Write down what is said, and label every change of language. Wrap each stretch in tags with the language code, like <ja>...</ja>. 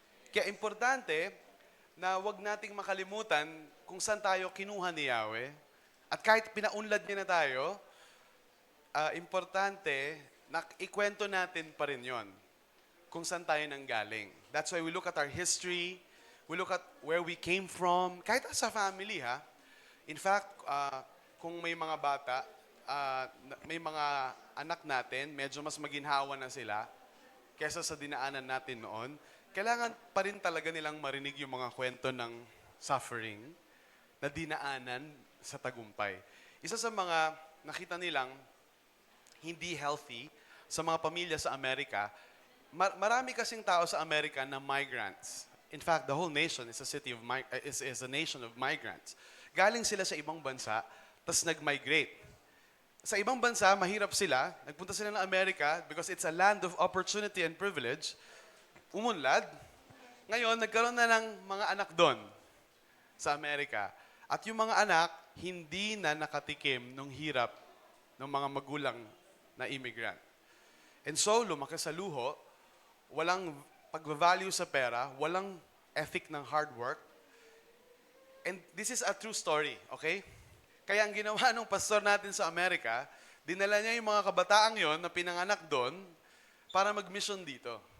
<tl>Kaya importante na wag nating makalimutan kung saan tayo kinuha ni Yahweh. At kahit pinaunlad niya na tayo, importante na ikwento natin pa rin yon kung saan tayo nanggaling.</tl> <en>That's why we look at our history, we look at where we came from,</en> <tl>kahit sa family ha.</tl> <en>In fact,</en> <tl>kung may mga bata, may mga anak natin, medyo mas maginhawa na sila kesa sa dinaanan natin noon, kailangan pa rin talaga nilang marinig yung mga kwento ng suffering na dinaanan sa tagumpay. Isa sa mga nakita nilang hindi healthy sa mga pamilya sa Amerika, marami kasing tao sa Amerika na migrants.</tl> <en>In fact, the whole nation is a nation of migrants.</en> <tl>Galing sila sa ibang bansa, tapos nag-migrate. Sa ibang bansa, mahirap sila. Nagpunta sila ng Amerika</tl> <en>because it's a land of opportunity and privilege.</en> <tl>Umunlad. Ngayon, nagkaroon na ng mga anak doon sa Amerika. At yung mga anak, hindi na nakatikim ng hirap ng mga magulang na immigrant. And so, lumaki sa luho, walang pag-value sa pera, walang ethic ng hard work.</tl> <en>And this is a true story, okay?</en> <tl>Kaya ang ginawa ng pastor natin sa Amerika, dinala niya yung mga kabataang yon na pinanganak doon para mag-mission dito.</tl>